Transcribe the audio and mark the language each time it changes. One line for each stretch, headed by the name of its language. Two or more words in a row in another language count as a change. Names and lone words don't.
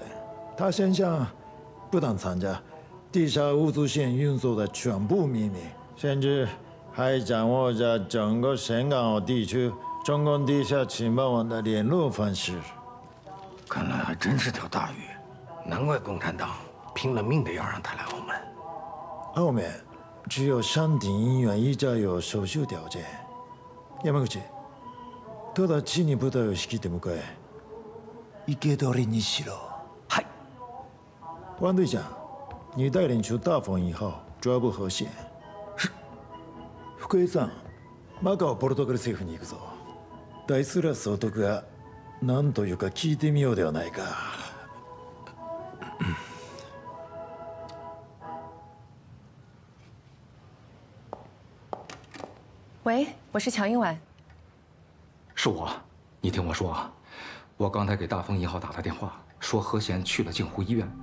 Chinese: 他现下不但参加地下物资线运输的全部秘密，甚至还掌握着整个深港澳地区中共地下情报网的联络方式。看来还真是条大鱼，难怪共产党拼了命的要让他来澳门。澳门只有山顶医院一家有手术条件。
Japanese: 山口、直ちに部隊を率いて向かえ。生け捕りにしろ。はい。
Chinese: 王队长，你带领出大风1号抓捕何贤。是。
Japanese: 福江さん、マカオポルトガル政府に行くぞ。大スラ総督が何というか聞いてみようではないか。
Chinese: 喂，我是乔英婉。是我，你听我说啊，我刚才给大风1号打了电话，说何贤去了镜湖医院。